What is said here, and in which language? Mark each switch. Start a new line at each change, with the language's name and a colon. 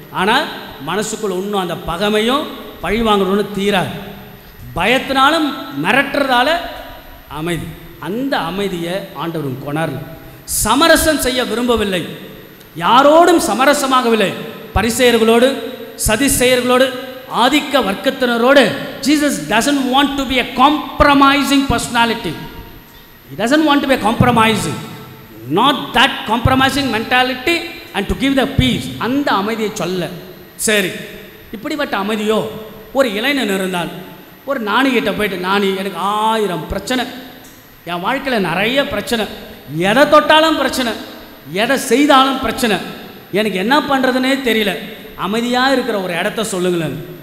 Tamil: ஆனால் மனசுக்குள்ள இன்னும் அந்த பகைமையும் பழி வாங்கணும்னு தீராது. பயத்தினாலும் மிரட்டுறதால அமைதி. அந்த அமைதியை ஆண்டவரும் கொணரல. சமரசம் செய்ய விரும்பவில்லை, யாரோடும் சமரசமாகவில்லை. பரிசேயர்களோடு, சதிசேயர்களோடு, ஆதிக்க வர்க்கத்தினரோடு
English: Jesus doesn't want to be a compromising personality. He doesn't want to be a compromising, not that compromising mentality and to give the peace.
Tamil: அந்த அமைதியை சொல்ல. சரி, இப்படிப்பட்ட அமைதியோ ஒரு இளைஞன் இருந்தான். ஒரு ஞானிகிட்ட போயிட்டு, ஞானி, எனக்கு 1000 பிரச்சனை, என் வாழ்க்கையில் நிறைய பிரச்சனை, எதை தொட்டாலும் பிரச்சனை, எதை செய்தாலும் பிரச்சனை, எனக்கு என்ன பண்ணுறதுனே தெரியல, அமைதியாக இருக்கிற ஒரு இடத்த சொல்லுங்களேன்.